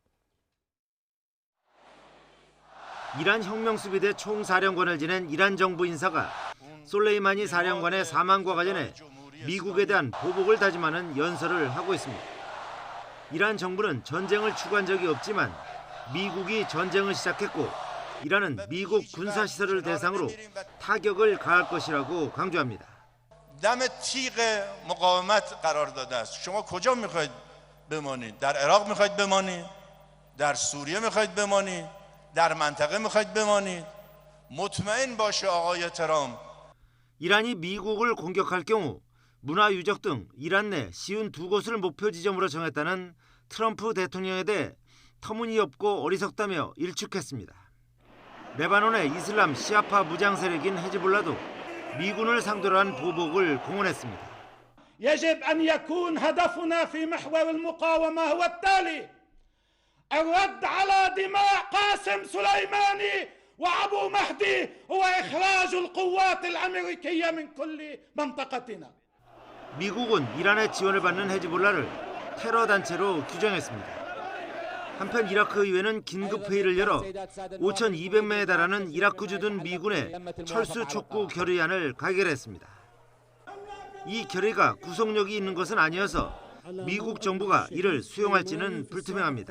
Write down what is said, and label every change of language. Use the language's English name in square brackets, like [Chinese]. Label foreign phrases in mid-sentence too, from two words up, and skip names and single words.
[Korean] 이란 혁명수비대 총사령관을 지낸 이란 정부 인사가 솔레이마니 사령관의 사망과 관련해 미국에 대한 보복을 다짐하는 연설을 하고 있습니다. 이란 정부는 전쟁을 추구한 적이 없지만 미국이 전쟁을 시작했고 이란은 미국 군사시설을 대상으로 타격을 가할 것이라고 강조합니다. [Persian] دم تیغ مقاومت قرار داده است. شما کجا میخواید بمانید؟ در عراق میخواید بمانید؟ در سوریه میخواید بمانید؟ در منطقه میخواید بمانید؟ مطمئن باشه آقای ترامپ. [Korean] 이란이 미국을 공격할 경우 문화유적 등 이란 내 쉬운 2곳을 목표 지점으로 정했다는 트럼프 대통령에 대해 터무니없고 어리석다며 일축했습니다. 레바논의 이슬람 시아파 무장 세력인 헤즈볼라도 미군을 상대로 한 보복을 공언했습니다. [Arabic] يجب أن يكون هدفنا في محور المقاومة هو التالي: الرد على دماء قاسم سليماني وأبو مهدي وإخراج القوات الأمريكية من كل منطقتنا. [Korean] 미국은 이란의 지원을 받는 헤즈볼라를 테러 단체로 규정했습니다. 한편 이라크 의회는 긴급 회의를 열어 5,200명에 달하는 이라크 주둔 미군의 철수 촉구 결의안을 가결했습니다. 이 결의가 구속력이 있는 것은 아니어서 미국 정부가 이를 수용할지는 불투명합니다.